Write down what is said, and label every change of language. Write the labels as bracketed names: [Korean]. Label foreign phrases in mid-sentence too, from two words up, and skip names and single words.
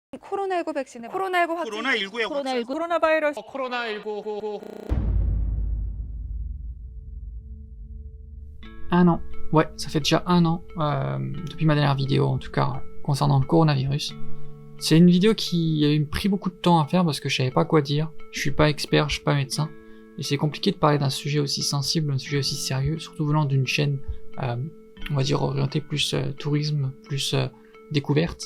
[Korean] 코로나19 백신에 코로나19 확진 코로나19의 코로나 바이러스 코로나19. [French] Un an. Ouais, ça fait déjà un an, depuis ma dernière vidéo en tout cas, concernant le coronavirus. C'est une vidéo qui a pris beaucoup de temps à faire parce que je savais pas quoi dire, je suis pas expert, je suis pas médecin, et c'est compliqué de parler d'un sujet aussi sensible, un sujet aussi sérieux, surtout venant d'une chaîne, on va dire orientée plus tourisme, plus découverte.